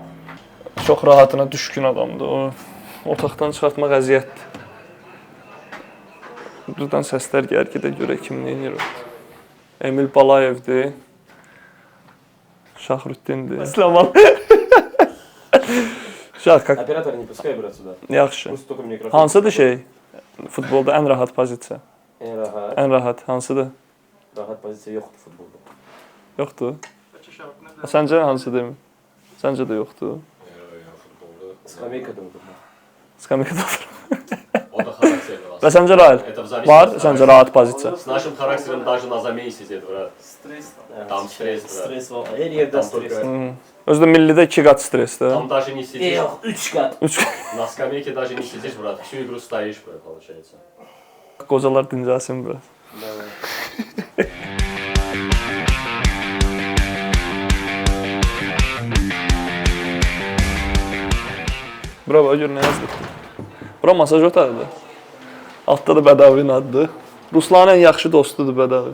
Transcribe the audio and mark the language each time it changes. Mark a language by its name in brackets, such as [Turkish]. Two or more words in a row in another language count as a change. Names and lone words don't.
[Azerbaijani] Çox rahatına düşkün adamdır. O otaqdan çıxartmaq əziyyətdir. Buradan səslər gəlir ki, də görək kim nə edir. Emil Balayevdir. Şahrutdindir. Slaman. Şahkak. [Russian] Оператор не пускай, брат, сюда. [Azerbaijani] Yaxşı. [Russian] Пусть только микрофон. [Azerbaijani] Hansıdır şey? Futbolda ən rahat pozisiya. En rahat. Ən rahat hansıdır? [Turkish] Rahat позиция yoktu futbolda. [Azerbaijani] Yoxdur. Səncə hansıdır? Səncə də yoxdur. [Russian] Скамейкада удобно. [Azerbaijani] Skameykada otur. O da [Russian] характерный вас. [Azerbaijani] Və səncə Rail? [Russian] Это в зависимости [Azerbaijani] Var, [Russian] от [Azerbaijani] səncə rahat pozisiya. [Russian] С нашим характером даже на замене сидит, брат. [Azerbaijani] Stres. [Russian] Там стресс, брат. [Azerbaijani] Stres var. [Turkish] Her yerde [Russian] Там [Azerbaijani] stres. [Russian] только... [Azerbaijani] Özdə millidə 2 qat stressdir. [Russian] Там даже не сидишь. [Turkish] Yok, 3 kat. 3 [Russian] На скамейке даже не сидишь, брат. Всю игру стоишь, брат, получается. [Azerbaijani] qocalar dincəlsin biraz. [Russian] Давай. [Azerbaijani] Bura bax gör nə yazdı. Bura masaj otağıdır. Altda da Bədavinin adıdır. Ruslanın ən yaxşı dostudur Bədavi.